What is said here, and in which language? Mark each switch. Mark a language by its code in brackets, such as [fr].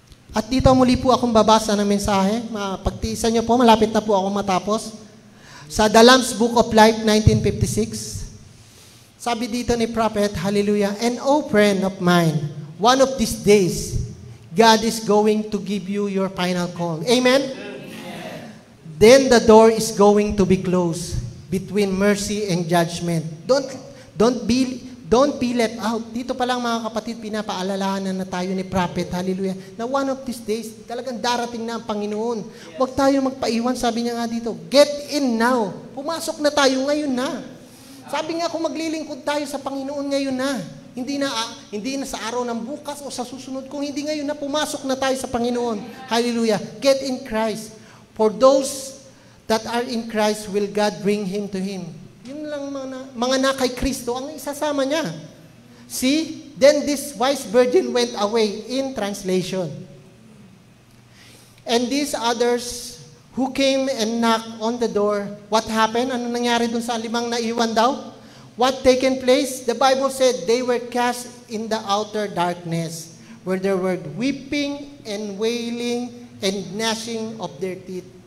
[tl] At dito muli po akong babasa ng mensahe. Pagtiisan niyo po, malapit na po ako matapos. [en] Sa The Lamb's Book of Life, 1956, [tl] sabi dito ni prophet, [en] hallelujah, and oh friend of mine, one of these days, God is going to give you your final call. Amen? Then the door is going to be closed between mercy and judgment. Don't be left out. [tl] Dito pa lang mga kapatid, pinapaalalahanan na tayo ni prophet, hallelujah, na [en] one of these days, [tl] talagang darating na ang Panginoon. Huwag tayo magpaiwan, sabi niya nga dito, [en] get in now. [tl] Pumasok na tayo ngayon na. Sabi nga kung maglilingkod tayo sa Panginoon ngayon na. Hindi na sa araw ng bukas o sa susunod, kung hindi ngayon na, pumasok na tayo sa Panginoon. [en] Hallelujah. Get in Christ. For those that are in Christ, will God bring him to him. [tl] Yun lang mga na kay Kristo ang isasama niya. [en] See, then this wise virgin went away, in translation. And these others who came and knocked on the door, what happened? [tl] Ano nangyari dun sa 5 naiwan daw? [en] What taken place? The Bible said they were cast in the outer darkness, where there were weeping and wailing and gnashing of their teeth.